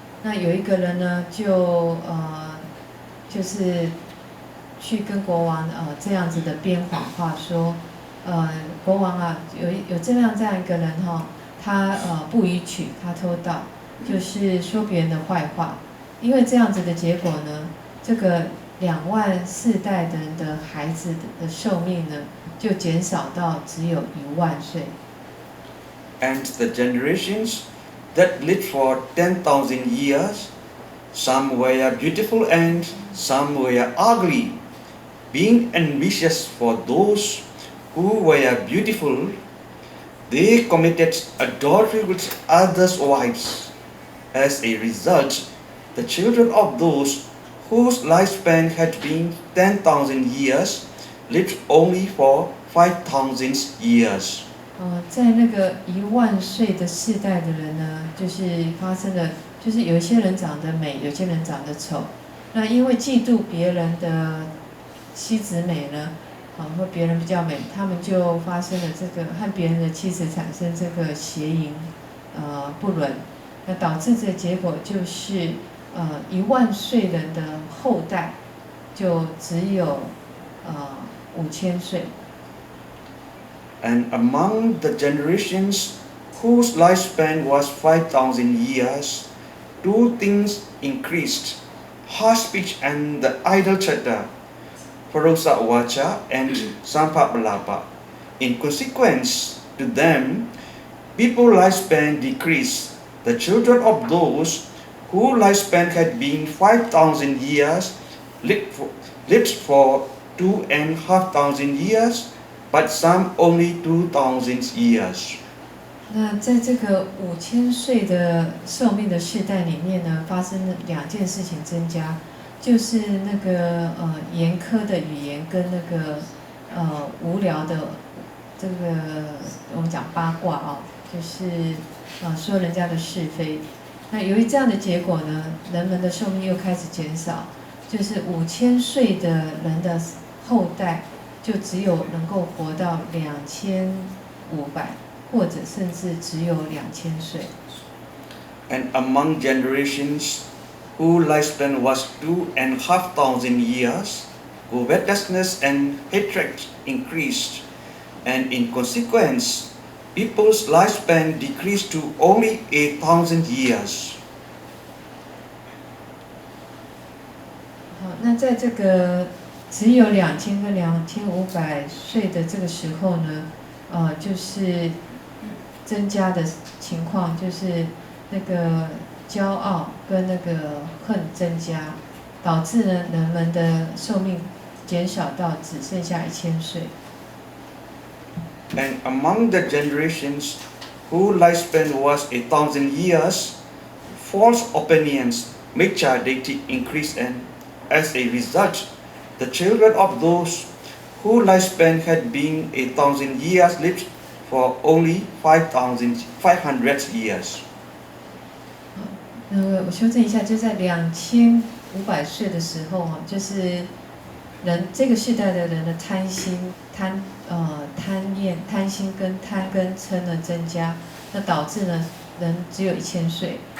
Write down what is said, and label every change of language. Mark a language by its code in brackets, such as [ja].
[zh] 那有一个人呢，就是去跟国王这样子的编谎话说，国王啊，有这样一个人哈，他不允许，他偷盗，就是说别人的坏话。因为这样子的结果呢，这个2万世代的人的孩子的寿命呢，就减少到只有1万岁。 [en] And the generations that lived for 10,000 years, some were beautiful and some were ugly, being envious for those who were beautiful. They committed adultery with others' wives. As a result, the children of those whose lifespan had been 10,000 years lived only for 5,000 years. [zh] 在那个1万岁的世代的人呢，就是发生了，就是有一些人长得美，有些人长得丑。那因为嫉妒别人的妻子美呢，或别人比较美，他们就发生了这个和别人的妻子产生这个邪淫，不伦。那导致的结果就是1万岁人的后代就只有5000岁。 [en] And among the generations whose lifespan was 5,000 years, 2 things increased: harsh speech and the idle chatter, Parusa Vacha and Sampabalapa. In consequence to them, people's lifespan decreased. The children of those whose lifespan had been 5,000 years lived for 2,500 years, but some only 2,000 years. [zh] 那在这个5000岁的寿命的世代里面呢，发生了2件事情增加，就是那个严苛的语言跟那个无聊的这个我们讲八卦就是说人家的是非。那由于这样的结果呢，人们的寿命又开始减少，就是5000岁的人的后代就只有能够活到2500，或者甚至只有2000岁。 [en] And among generations whose lifespan was 2,500 years, covetousness and hatred increased, and in consequence, people's lifespan decreased to only 1,000 years. [zh] 好，那在这个只有2000跟2500岁的这个时候呢，就是增加的情况，就是那个骄傲跟那个恨增加，导致呢人们的寿命减少到只剩下1000岁。 [en] And among the generations whose lifespan was 1,000 years, false opinions, mithya deity increased, and as a result, the children of those whose lifespan had been 1,000 years lived for only 500 years. [zh] 我修正一下，就在2500岁的时候就是这个世代的人的贪心、贪心跟贪跟嗔的增加，那导致呢人只有1000岁。